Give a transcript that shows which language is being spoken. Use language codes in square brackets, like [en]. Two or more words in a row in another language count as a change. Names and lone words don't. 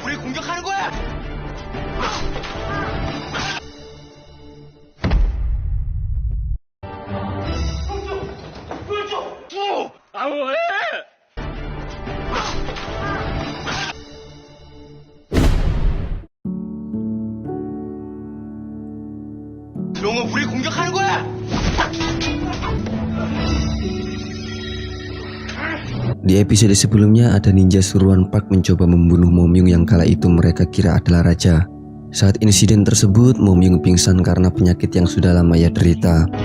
[ko] 공격하는 거야! 왜? 그런 거 우리 공격하는 거야! [id] Di episode sebelumnya ada ninja suruhan Park mencoba membunuh Momyung yang kala itu mereka kira adalah raja. Saat insiden tersebut, Momyung pingsan karena penyakit yang sudah lama ia derita.